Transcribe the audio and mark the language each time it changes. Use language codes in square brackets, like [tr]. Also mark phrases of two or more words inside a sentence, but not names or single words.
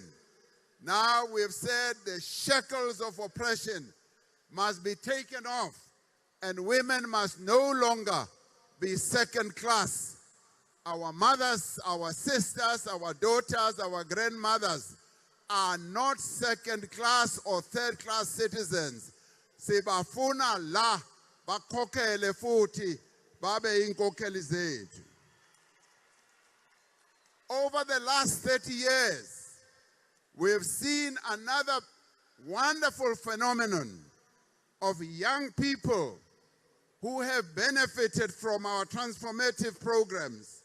[en] Now we've said the shackles of oppression must be taken off, and women must no longer be second class. Our mothers, our sisters, our daughters, our grandmothers are not second class or third class citizens. [zu] Sibafuna la bakhokhele futhi babe inkokheli zethu. [en] Over the last 30 years, we've seen another wonderful phenomenon of young people who have benefited from our transformative programs.